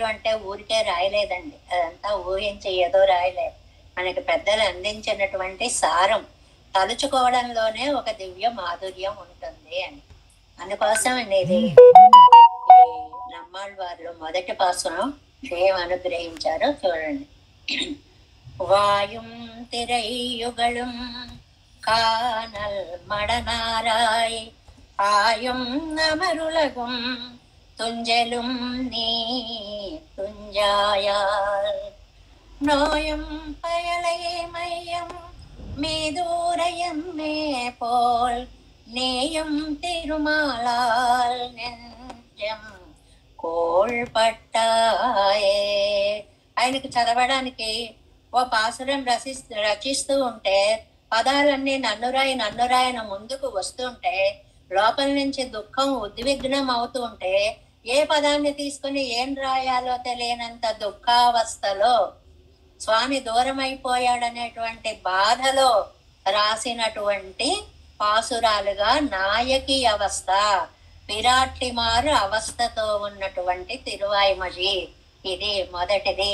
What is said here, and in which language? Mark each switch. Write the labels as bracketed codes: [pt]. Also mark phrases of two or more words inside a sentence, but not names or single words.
[te] అంటే ఊరికే రాయలేదండి, అదంతా ఊహించి ఏదో రాయలేదు. మనకి పెద్దలు అందించినటువంటి సారం, తలుచుకోవడంలోనే ఒక దివ్య మాధుర్యం ఉంటుంది అని. అందుకోసం అనేది నమ్మాళ్ళవారు మొదటి పాసురం ఏం అనుగ్రహించారో చూడండి. [ta] வாயும் திரையுகளும் காணல் மடனாராய் ஆயும் அமருலகும் துஞ்சலும் நீ துஞ்சாயால் நோயும் பயலையே மையம் மீதூரையும் மே போல் நேயும் திருமாலால் நெஞ்சம் కోల్పట్టాయే. [te] ఆయనకి చదవడానికి ఓ పాసురం రచిస్తూ ఉంటే పదాలన్నీ నన్నురాయి నన్నురాయన ముందుకు వస్తుంటే లోపల నుంచి దుఃఖం ఉద్విగ్నం అవుతూ ఉంటే ఏ పదాన్ని తీసుకుని ఏం రాయాలో తెలియనంత దుఃఖావస్థలో, స్వామి దూరం అయిపోయాడనేటువంటి బాధలో రాసినటువంటి పాసురాలుగా నాయకి అవస్థ, పిరాట్టిమారు అవస్థతో ఉన్నటువంటి తిరువాయిమొഴി ఇది మొదటిది.